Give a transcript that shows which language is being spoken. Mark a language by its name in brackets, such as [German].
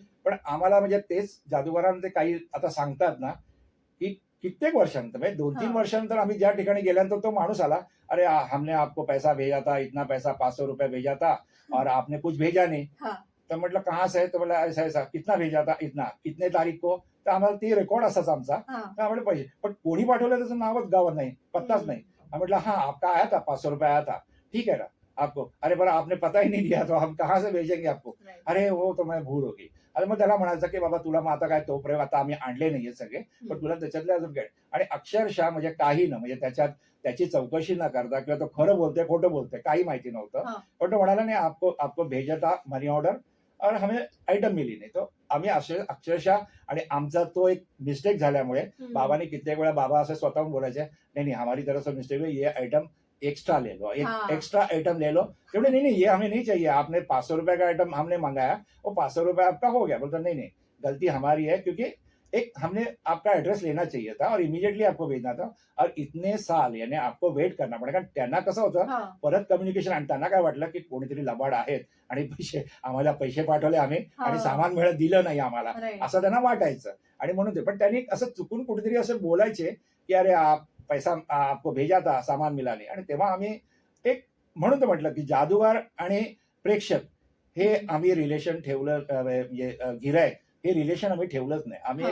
[Marathi] पण आम्हाला म्हणजे तेच जादूगारांना ते काही आता सांगतात ना की कित्येक वर्षानंतर म्हणजे 2-3 वर्षानंतर आम्ही ज्या ठिकाणी गेल्यानंतर तो माणूस आला, [Hindi] अरे हमने आपको पैसा भेजा था, इतना पैसा 500 रुपये भेजा था और आपने कुछ भेजा नहीं. [Marathi] तर म्हटलं [Hindi] कहाँ से, तो बोला ऐसा ऐसा, कितना भेजा था, इतना, कितने तारीख को. [Marathi] तर आम्हाला ती रेकॉर्ड असाच आमचा. तर आम्हाला पैसे, पण कोणी पाठवलं त्याचं नावच गावात नाही, पत्ताच नाही. म्हटलं [Hindi] हाँ आपका आया था, 500 रुपये आया था, ठीक है ना आपको. अरे बरं आपने पता ही नहीं दिया तो हम कहाँ से भेजेंगे आपको. अरे हो तो मैं भूल होगी. [Marathi] अरे मग त्याला म्हणायचं की बाबा तुला मग आता काय तो प्रयोग आता आम्ही आणले नाहीये सगळे, पण तुला त्याच्यातले अजून काय. आणि अक्षरशः म्हणजे काही ना, म्हणजे त्याच्यात त्याची चौकशी न करता किंवा तो खरं बोलतोय खोटं बोलतोय काही माहिती नव्हतं. पण तो म्हणाला नाही [Hindi] आपको भेजा था मनी ऑर्डर और हमें आइटम मिली नहीं, तो [Marathi] आम्ही अक्षरशः आणि आमचा तो एक मिस्टेक झाल्यामुळे बाबांनी कित्येक वेळा बाबा असं स्वतःहून बोलायचे, [Hindi] "नहीं, नहीं हमारी तरफ से मिस्टेक है, ये आइटम एक्स्ट्रा ले लो, एक हाँ। एक्स्ट्रा आइटम ले लो." बोले, "नहीं, नहीं ये हमें नहीं चाहिए, आपने ₹500 का आइटम हमने मँगाया, वो ₹500 आपका हो गया." बोलता, "नहीं, नहीं, गलती हमारी है क्योंकि एक हमने आपका एड्रेस लेना चाहिए था और इमिडिएटली आपको भेजना था और इतने साल यानी आपको वेट करना पडेल." [Marathi] कारण त्यांना कसं होतं हा परत कम्युनिकेशन आणि त्यांना काय वाटलं की कोणीतरी लबाड आहेत आणि आम्हाला पैसे पाठवले आम्ही आणि हा सामान दिलं नाही आम्हाला [English] right [Marathi] असं त्यांना वाटायचं आणि म्हणून ते पण त्यांनी असं चुकून कुठेतरी असं बोलायचे की [Hindi] अरे आप पैसा आपको भेजा था सामान मिला नहीं [Marathi] आणि तेव्हा आम्ही एक म्हणून तर म्हटलं की जादूगार आणि प्रेक्षक हे आम्ही रिलेशन ठेवलं म्हणजे गिरायक हे रिलेशन आम्ही ठेवलंच नाही आम्ही